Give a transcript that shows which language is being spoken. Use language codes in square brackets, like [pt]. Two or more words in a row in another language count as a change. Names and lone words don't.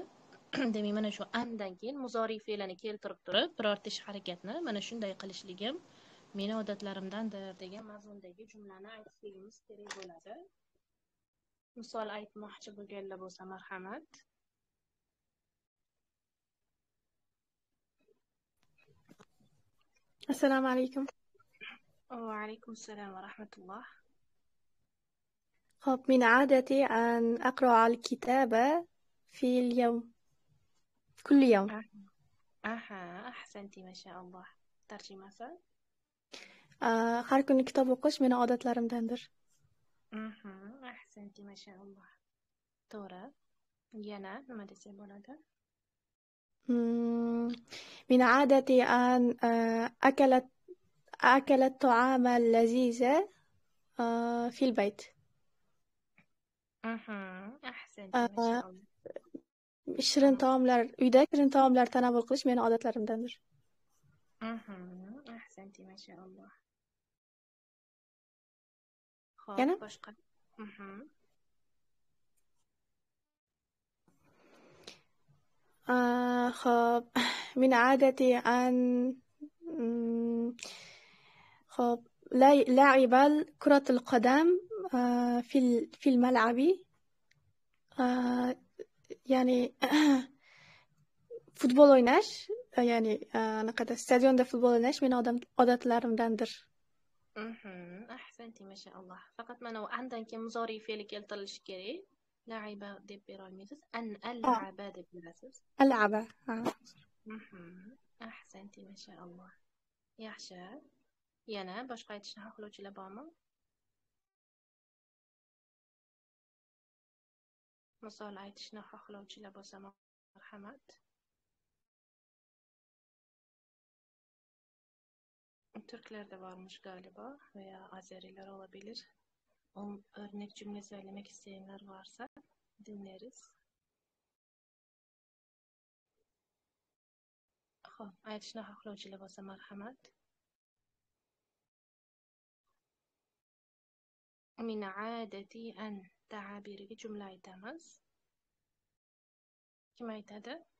[uz] Demak, mana shu andan keyin muzori fe'lini keltirib turib, birorta ish harakatni mana shunday qilishligim meni odatlarimdandir degan mazmundagi jumlani aytishligimiz kerak bo'ladi. Misol aytmoqchi bo'lganlar bo'lsa, marhamat. [ar] السلام عليكم. وعليكم السلام ورحمة الله. خب من عادتي أن أقرأ الكتاب في اليوم كل يوم. Ahsanti, [uz] mashallah. Tarjimasi? Har kuni kitob o'qish meni odatlarimdandir. [ar] أحسنت ما شاء الله. To'g'ri. [uz] Yana nima desa bo'ladi? [ar] من عادتي أن أكل الطعام اللذيذ في البيت. Ahsanti, mashallah. [uz] Shirin taomlar, uyda shirin taomlar tanovul qilish meni odatlarimdandir. [ar] أحسنت ما شاء الله. [uz] Yana? Boshqa. [ar] خب من عادتي أن خب لعب كرة القدم في الملعب يعني [uz] futbol o'ynash, ya'ni anaqada stadionda futbol o'ynash meni odatlarimdandir. [ar] أحسنت ما شاء الله. [uz] Faqat mana u andan keyin muzori fe'li keltirilishi kerak. La'iba deb bera olmaysiz. Al-la'aba deb berasiz. [ar] Al-la'aba. أحسنت ما شاء الله. Yaxshi. [uz] Yana boshqa aytishni xohlovchilar bormi? Misol aytishni xohlovchilar bo'lsa, marhamat. [tr] Türklarda varmış galiba veya Azeriler olabilir. O örnek cümle söylemek isteyenler varsa dinleriz. [uz] Xo'p, aytishni xohlovchilar bo'lsa, marhamat. [ar] من عادتي أن [uz] ta'biriga jumla aytamiz. Kim aytadi?